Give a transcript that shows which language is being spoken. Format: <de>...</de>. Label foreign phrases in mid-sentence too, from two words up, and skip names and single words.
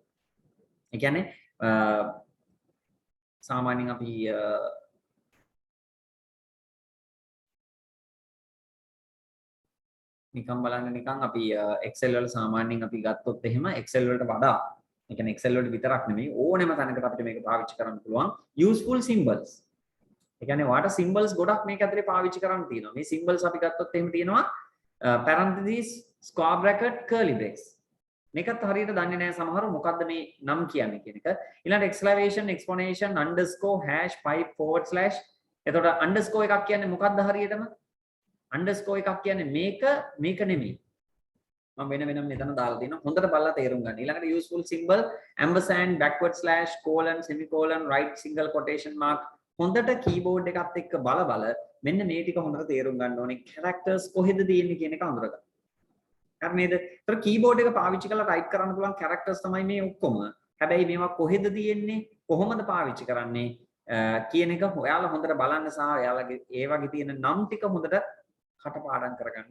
<si>ඒ කියන්නේ සාමාන්‍යයෙන් අපි නිකන් බලන්න නිකන් අපි Excel වල සාමාන්‍යයෙන් අපි ගත්තොත් එහෙම Excel වලට වඩා ඒ කියන්නේ Excel වලට විතරක් නෙමෙයි ඕනෙම තැනකට අපිට මේක පාවිච්චි කරන්න පුළුවන්</si> <en>useful symbols.</en> <si>ඒ කියන්නේ වාට symbols ගොඩක් මේක ඇතුලේ පාවිච්චි කරන්න තියෙනවා. මේ symbols අපි ගත්තොත් එහෙම තියෙනවා</si> <en>parentheses, square bracket, curly brace.</en> <si>මේකත් හරියට දන්නේ නැහැ සමහරව මොකද්ද මේ නම් කියන්නේ කියන එක.</si> <en>ඊළඟට exclamation, exponential, underscore, hash, pipe, forward slash.</en> <si>එතකොට underscore එකක් කියන්නේ මොකද්ද හරියටම? underscore එකක් කියන්නේ මේක නෙමෙයි. මම වෙනම මෙතන දාලා තියෙනවා. හොඳට බලලා තේරුම් ගන්න.</si> <en>ඊළඟට useful symbol ampersand, backward slash, colon, semicolon, right single quotation mark.</en> <si>හොඳට keyboard එකත් එක්ක බල මෙන්න මේ ටික හොඳට තේරුම් ගන්න ඕනේ. characters කොහෙද තියෙන්නේ කියන එක අඳුරගන්න. හරි නේද? ඒතර keyboard එක පාවිච්චි කරලා type කරන්න පුළුවන් characters තමයි මේ ඔක්කොම. හැබැයි මේවා කොහෙද තියෙන්නේ? කොහොමද පාවිච්චි කරන්නේ? කියන එක ඔයාලා හොඳට බලන්න සහ ඔයාලගේ ඒ වගේ තියෙන නම් ටික හොඳට කටපාඩම් කරගන්න.</si>